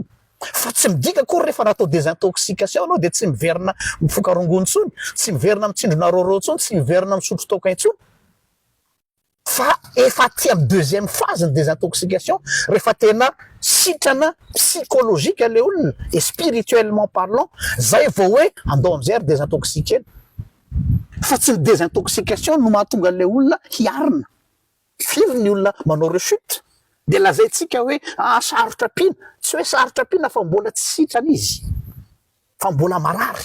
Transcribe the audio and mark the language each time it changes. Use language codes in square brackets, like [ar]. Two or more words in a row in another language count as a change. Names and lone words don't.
[mg] Fa tsy midika kory rehefa natao désintoxication anao de tsy miverina mifoka rongony tsony, tsy miverina mitsindrona rorô tsony, tsy miverina misotro toka intsony. Fa efa ty amin'ny [fr] deuxième phase [mg] ny désintoxication rehefa tena sitrana psychologique le olona [fr] et spirituellement parlant [mg] zay vao hoe andao am'zay ary désintoxiquer. Fa tsy ny désintoxication no mahatonga le olona hiarina. Firy ny olona manao rechute de lazaintsika hoe sarotra pina, tsy hoe sarotra pina fa mbola tsy sitrana izy fa mbola marary.